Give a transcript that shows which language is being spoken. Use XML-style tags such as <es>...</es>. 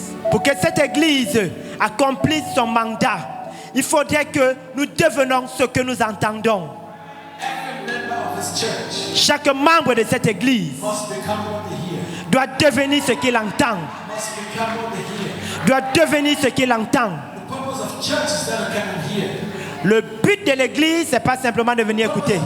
<fr>Pour que cette église accomplisse son mandat, il faudrait que nous devenions ce que nous entendons.</fr> <en>Every member of this church</en> <fr>Chaque membre de cette église</fr> <en>must become what they hear.</en> <fr>doit devenir ce qu'il entend.</fr> <en>Must become what they hear.</en> <fr>Doit devenir ce qu'il entend.</fr> <en>The purpose of church is not to come and hear.</en> <fr>Le but de l'église, ce n'est pas simplement de venir écouter.</fr>